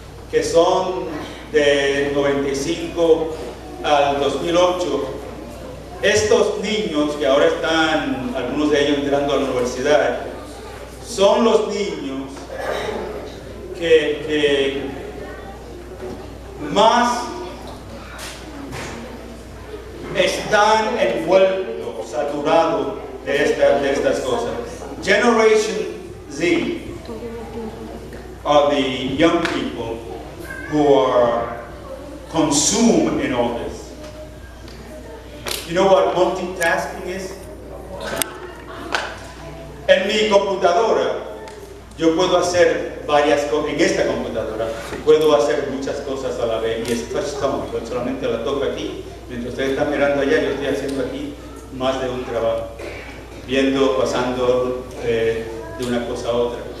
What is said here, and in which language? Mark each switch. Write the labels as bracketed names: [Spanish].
[Spanish] que son de 95 al 2008, estos niños que ahora están, algunos de ellos entrando a la universidad, son los niños que más están envueltos, saturados de estas cosas. [English] Generation Z are the young people who are consumed in all this. You know what multitasking is? [Spanish] En mi computadora, yo puedo hacer varias cosas. En esta computadora, puedo hacer muchas cosas a la vez. Y es touch tone. Yo solamente la toco aquí. Mientras ustedes están mirando allá, yo estoy haciendo aquí más de un trabajo. Viendo, pasando de una cosa a otra.